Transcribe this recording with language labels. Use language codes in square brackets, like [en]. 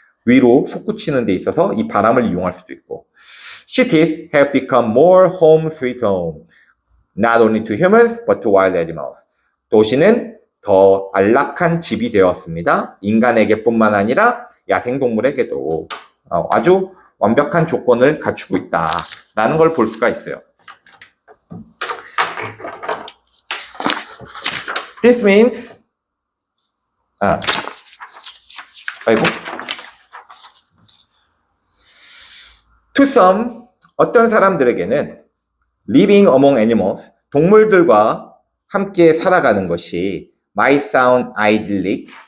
[ko] 위로 솟구치는 데 있어서 이 바람을 이용할 수도 있고. [en] Cities have become more home sweet home, not only to humans, but to wild animals. [ko] 도시는 더 안락한 집이 되었습니다. 인간에게뿐만 아니라 야생동물에게도 아주 완벽한 조건을 갖추고 있다라는 걸 볼 수가 있어요. [en] This means [ko] 아이고. [en] To some, [ko] 어떤 사람들에게는 [en] living among animals, [ko] 동물들과 함께 살아가는 것이 [en] might sound idyllic,